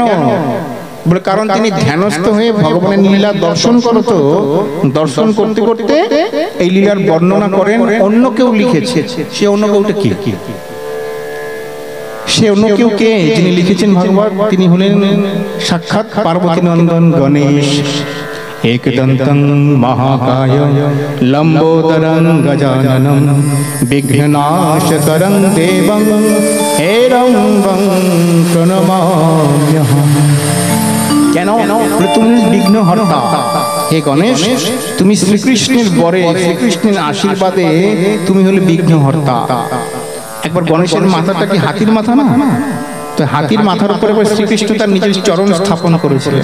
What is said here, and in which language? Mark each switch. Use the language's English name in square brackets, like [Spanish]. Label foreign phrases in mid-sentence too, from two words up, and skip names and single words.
[Bangla] বলে কারণ তিনি ধ্যানস্থ হয়ে ভগবানের লীলা দর্শন করত, দর্শন করতে করতে এই লীলার বর্ণনা করেন। অন্য কেউ লিখেছে, সে অন্য কেউটা কি? সে অন্য কেউ কে? যিনি লিখেছেন ভাগবত তিনি হলেন সাক্ষাৎ পার্বতী নন্দন গণেশ। [Sanskrit] एकदन्तं महाकाय लंबोदरं गजाननं विघ्ननाशकरं देवं हेरंबं प्रणमाम्यहम्। [Bangla] কেন? তুমি বিঘ্নহর্তা, হে গণেশ, তুমি শ্রীকৃষ্ণের বরে, শ্রীকৃষ্ণের আশীর্বাদে তুমি হলে বিঘ্নহর্তা। একবার গণেশের মাথাটা কি হাতির মাথা না? তো হাতির মাথার উপরে শ্রীকৃষ্ণ তার নিজের চরণ স্থাপন করেছিলেন।